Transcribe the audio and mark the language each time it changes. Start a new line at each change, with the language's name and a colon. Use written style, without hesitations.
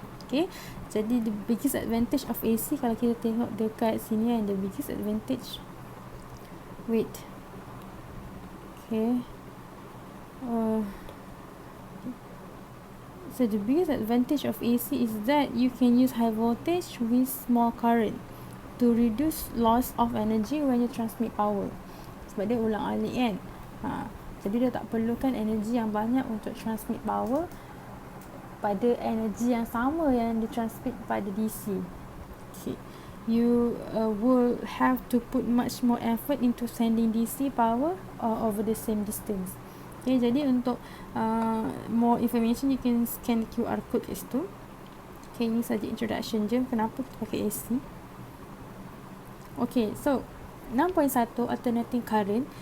English: Okay, jadi the biggest advantage of AC,
Malay: kalau kita tengok dekat sini kan,
English: the biggest advantage, wait, okay, so the biggest advantage of AC is that you can use high voltage with small current to reduce loss of energy when you transmit power.
Malay: Sebab dia ulang alik kan. Jadi dia tak perlukan energi yang banyak untuk transmit power pada energi yang sama yang ditransmit pada DC.
English: Okay, you will have to put much more effort into sending DC power over the same distance. Okay,
Malay: jadi untuk
English: more information you can scan QR code
Malay: kat situ. Okay, ini saja introduction je kenapa kita pakai AC. Okay, so 6.1 alternating current.